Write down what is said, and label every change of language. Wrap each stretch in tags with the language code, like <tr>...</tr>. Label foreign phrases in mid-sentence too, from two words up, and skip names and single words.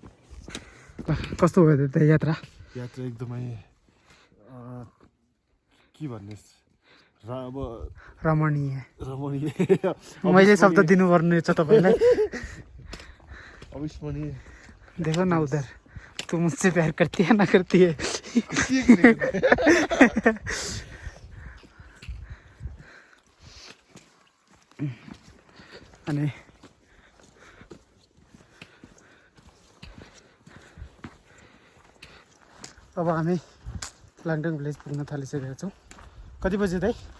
<ne>कस्तो भयो त यात्रा? यात्रा एकदमै के भन्ने अब रमणीय रमणीय मैले शब्द दिनुपर्ने छ तपाईँलाई अविस्मरणीय</ne> <hi>देखो ना उधर तू मुझसे प्यार करती है ना करती है</hi> <ne>अनि अब हामी लाङटाङ भिलेज पुग्न थालिसकेका छौँ कति बज्यो दाइ</ne>